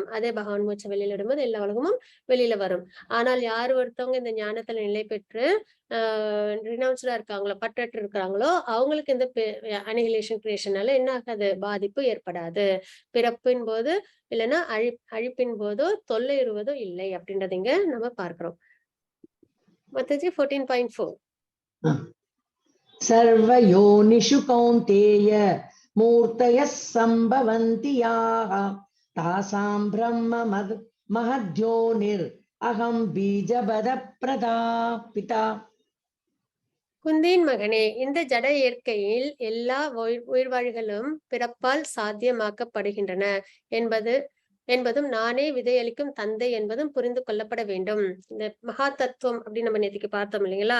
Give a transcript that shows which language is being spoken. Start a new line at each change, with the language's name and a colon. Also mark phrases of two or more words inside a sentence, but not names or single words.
Tamil: அதே பகவான் மூச்சு வெளியில இடும்போது எல்லா உலகமும் வெளியில வரும். ஆனால் யார் ஒருத்தவங்க இந்த ஞானத்துல நிலை பெற்று ரினவுன்ஸ்டா இருக்காங்களோ, பற்றற்று இருக்கிறாங்களோ அவங்களுக்கு இந்த
English: annihilation creation
Tamil: என்ன ஆகாது? பாதிப்பு ஏற்படாது. பிறப்பின் போது இல்லைன்னா அழிப்பின் போதோ தொல்லையுறுவதோ இல்லை அப்படின்றத இங்க நம்ம பார்க்கிறோம். மத்தது 14.4
Sanskrit: सर्वयोनिषु कौन्तेय मूर्तयः सम्भवन्ति याः तासां ब्रह्म महद्योनिर् अहं बीजपदप्रदा पिता.
Tamil: குந்தியின் மகனே, இந்த ஜட இயற்கையில் எல்லா உயிர்வாழிகளும் பிறப்பால் சாத்தியமாக்கப்படுகின்றன என்பதும் நானே விதையளிக்கும் தந்தை என்பதும் புரிந்து கொள்ளப்பட வேண்டும். இந்த மகா தத்துவம் அப்படின்னு நம்ம நேற்றுக்கு பார்த்தோம் இல்லைங்களா?